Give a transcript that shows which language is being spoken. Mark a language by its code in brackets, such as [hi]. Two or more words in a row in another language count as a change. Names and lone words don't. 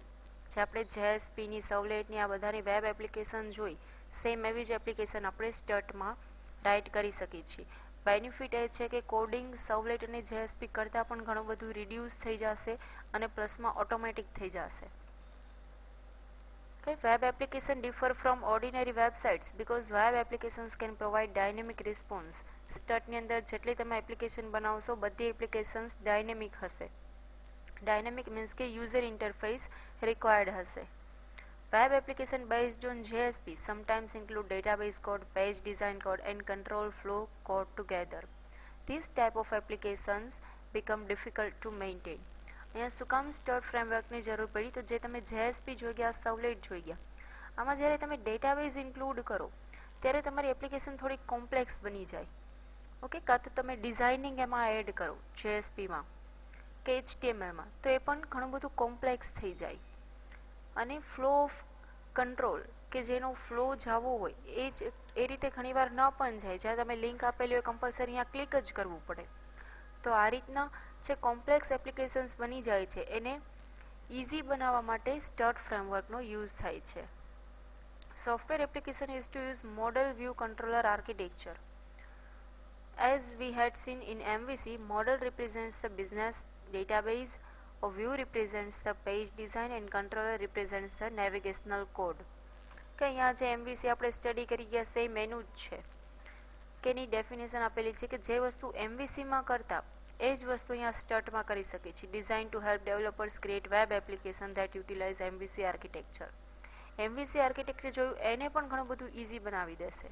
[gu] જે આપણે JSPની સવલેટની આ બધાની [en] web application [gu] જોઈ, સેમ એવી જ એપ્લિકેશન આપણે સ્ટર્ટમાં રાઇટ કરી શકીએ છીએ. બેનિફિટ એ છે કે કોડિંગ સવલેટ અને JSP કરતાં પણ ઘણું બધું રિડ્યુસ થઈ જશે અને પ્લસમાં ઓટોમેટિક થઈ જશે. [en] Web application differ from ordinary websites because web applications can provide dynamic response. [gu] સ્ટર્ટની અંદર જેટલી તમે એપ્લિકેશન બનાવશો બધી એપ્લિકેશન્સ ડાયનેમિક હશે. [en] dynamic means [gu] કે [en] user interface required [gu] હશે. [en] Web application based on JSP sometimes include database code, page design code and control flow code together. These type of applications become difficult to maintain. [gu] અહીંયા શું કામ સ્ટર્ટ ફ્રેમવર્કની જરૂર પડી? તો જે તમે JSP જોઈ ગયા, સવલેટ જોઈ ગયા, આમાં જ્યારે તમે [en] database include [gu] કરો ત્યારે તમારી એપ્લિકેશન થોડી કોમ્પ્લેક્સ બની જાય. ઓકે, કાં તો તમે ડિઝાઇનિંગ એમાં એડ કરો JSPમાં કે HTMLમાં, તો એ પણ ઘણું બધું કોમ્પ્લેક્સ થઈ જાય. અને [en] flow of control [gu] કે જેનો ફ્લો જવો હોય એ રીતે ઘણીવાર ન પણ જાય. જ્યાં તમે લિંક આપેલી હોય કમ્પલસરી અહીંયા ક્લિક જ કરવું પડે. તો આ રીતના જે કોમ્પ્લેક્સ એપ્લિકેશન્સ બની જાય છે એને ઇઝી બનાવવા માટે સ્ટર્ટ ફ્રેમવર્કનો યુઝ થાય છે. [en] Software application is to use model view controller architecture. As we had seen in MVC, model represents the business database, a view represents the page design and controller represents the navigational code. [gu] કે અહીંયા જે MVC આપણે સ્ટડી કરી ગયા સેમ એનું જ છે. કે એની ડેફિનેશન આપેલી છે કે જે વસ્તુ MVCમાં કરતા એ જ વસ્તુ અહીંયા સ્ટર્ટમાં કરી શકીએ છીએ. [en] Design to help developers create web application that utilize MVC architecture. [gu] MVC આર્કિટેક્ચર જોયું એને પણ ઘણું બધું ઇઝી બનાવી દેશે.